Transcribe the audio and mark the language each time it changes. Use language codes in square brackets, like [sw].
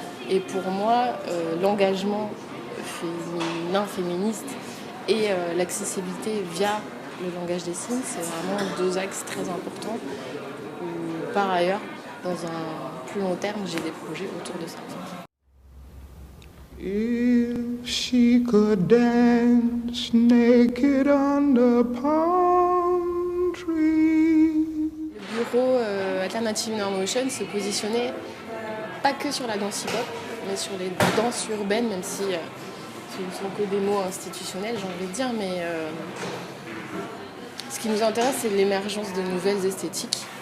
[fr] Et pour moi, l'engagement féminin, féministe et l'accessibilité via le langage des signes, c'est vraiment 2 axes très importants. Par ailleurs, dans un plus long terme, j'ai des projets autour de ça. [en] If she could dance naked on the palm tree. [fr] Le bureau Alternative Inner Motion se positionnait pas que sur la danse hip-hop, mais sur les danses urbaines, même si ce ne sont que des mots institutionnels, j'ai envie de dire. Mais ce qui nous intéresse, c'est l'émergence de nouvelles esthétiques.